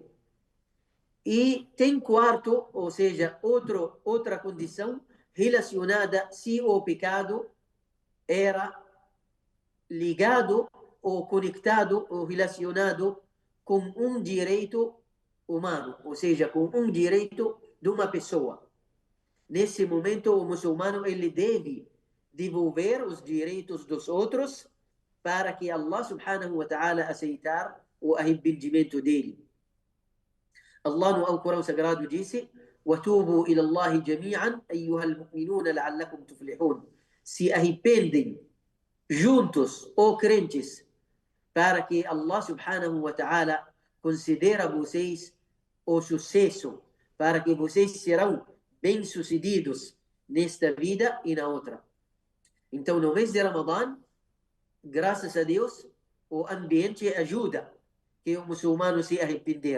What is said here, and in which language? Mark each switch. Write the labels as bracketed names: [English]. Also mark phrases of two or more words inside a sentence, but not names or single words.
[Portuguese] E tem quarto, ou seja, outra condição relacionada se o pecado era ligado ou conectado ou relacionado com um direito humano, ou seja, com um direito de uma pessoa. Nesse momento, o muçulmano ele deve devolver os direitos dos outros para que [Arabic] الله سبحانه وتعالى [Portuguese] aceitar o arrependimento dele. Allah no Alcorão Sagrado disse: [Arabic] وَتُوبُوا إِلَى اللَّهِ جَمِيعًا أَيُّهَا الْمُؤْمِنُونَ لَعَلَّكُمْ تُفْلِحُونَ. [Portuguese] Se arrependem juntos, ó crentes, para que [Arabic] الله سبحانه وتعالى [Portuguese] considere vocês o sucesso, para que vocês serão bem-sucedidos nesta vida e na outra. Então, no mês de Ramadã, graças a Deus, o ambiente ajuda que o muçulmano se arrepender.